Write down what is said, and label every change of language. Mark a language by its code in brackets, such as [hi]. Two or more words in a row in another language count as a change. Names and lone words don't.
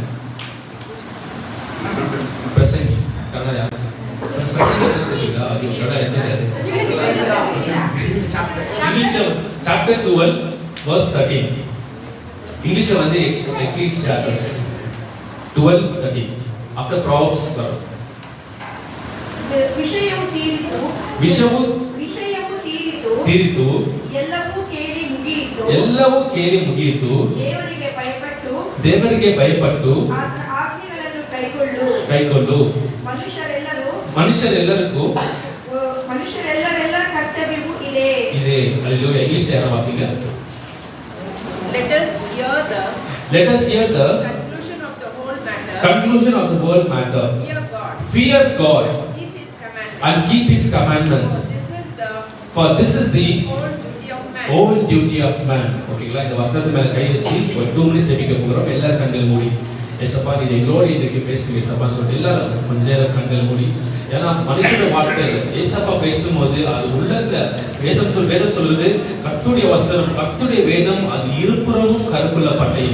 [ta] பிரசங்கி கன்னட. பிரசங்கி தெரியுதா? அது கன்னட என்ன? இங்கிலீஷ்ல [en] chapter 12 verse 13. [ta] இங்கிலீஷ்ல வந்து Ecclesiastes 12:13. [en] after Proverbs [kn] ವಿಷಯವು ತೀರಿತು. ವಿಷಯವು ತೀರಿತು. ಎಲ್ಲವೂ ಕೇಳಿ ಮುಗಿಯಿತು. ದೇವರಿಗೆ ಭಯಪಟ್ಟು ಆಜ್ಞೆಗಳನ್ನು ಕೈಗೊಳ್ಳು. ಮನುಷ್ಯರೆಲ್ಲರಿಗೂ ಕರ್ತವ್ಯವೂ ಇದೆ. ಹಲ್ಲೆಲೂಯಾ. ಇಂಗ್ಲಿಷ್ ಯಾರು ವಾಸಿಗ? [en] Let us hear the conclusion of the whole matter. Fear God and keep his commandments. For this is the whole duty of man. [ta] ஓகேங்களா? இந்த வசனத்து மேல கை வச்சு ஒரு 2 minutes ஜெபிக்க போறோம். எல்லாரும் கண்கள் மூடி ஏசப்பா நீ எங்களோட இன்னைக்கு பேசுங்க ஏசப்பான்னு சொல்லிட்டு எல்லாரும் கொஞ்ச நேரம் கண்கள் மூடி. ஏன்னா மனுஷனோட வாழ்க்கை ஏசப்பா பேசும்போது அது உள்ளத்துல வேதம் சொல்லுது கர்த்தருடைய வசனம் கர்த்தருடைய வேதம் அது இருபுறமும் கருப்புள்ள பட்டயம்.